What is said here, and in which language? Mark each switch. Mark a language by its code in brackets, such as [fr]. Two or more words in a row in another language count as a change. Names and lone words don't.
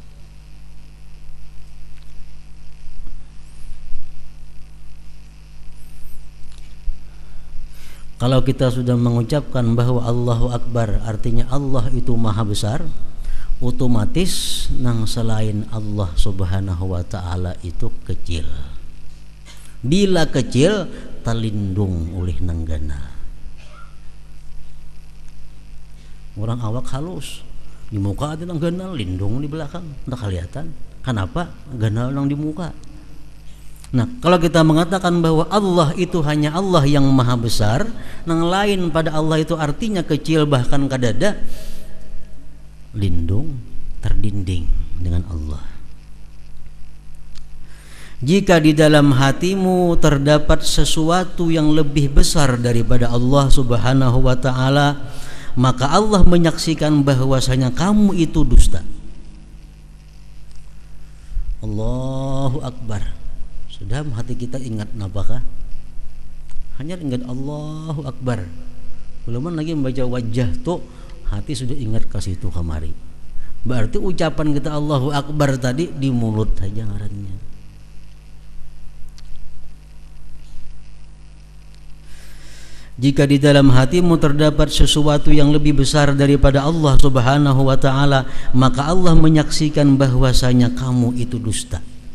[id] Kalau kita sudah mengucapkan bahwa [ar] Allahu Akbar [id] artinya Allah itu Maha Besar, otomatis nang selain Allah [ar] Subhanahu wa taala [id] itu kecil. [bjn] Bila kecil terlindung oleh nanggana. Orang awak halus, di muka ada nang ganal, lindung di belakang, tak kelihatan. Kenapa? Ganal nang di muka. [id] Nah, kalau kita mengatakan bahwa Allah itu hanya Allah yang Maha Besar, [bjn] nang lain [id] pada Allah itu artinya kecil bahkan kadada, lindung, terdinding dengan Allah. Jika di dalam hatimu terdapat sesuatu yang lebih besar daripada Allah [ar] Subhanahu wa taala, [id] maka Allah menyaksikan bahwasanya kamu itu dusta. [ar] Allahu Akbar. [bjn] Sudah hati kita ingat napakah? [id] Hanya ingat [ar] Allahu Akbar. [bjn] Belum lagi membaca wajah tuh hati sudah ingat ke situ kemari. Berarti ucapan kita [ar] Allahu Akbar [bjn] tadi di mulut saja ngarannya. [id] Jika di dalam hatimu terdapat sesuatu yang lebih besar daripada Allah [ar] Subhanahu wa taala, [id] maka Allah menyaksikan bahwasanya kamu itu dusta.